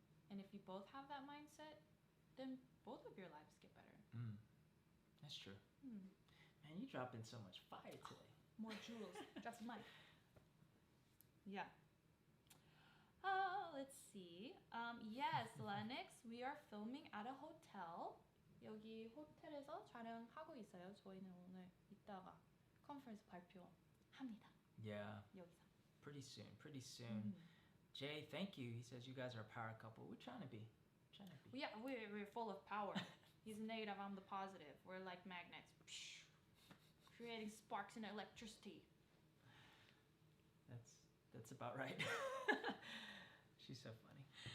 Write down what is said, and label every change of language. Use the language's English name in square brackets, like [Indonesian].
[English] And if you both have that mindset, then both of your lives get better. That's true. Man, you dropped in so much fire today. More jewels. Drop the mic. Yeah. Let's see. Yes, Lennox, we are filming at a hotel. [Korean] 여기 호텔에서 촬영하고 있어요. 저희는 오늘 이따가 컨퍼런스 발표합니다. [English] Yeah. [Korean] 여기서. [English] Pretty soon. Jay, thank you. He says you guys are a power couple. We're trying to be. Yeah, we're full of power. He's negative, I'm the positive. We're like magnets. Creating sparks and electricity. That's about right. She's so funny.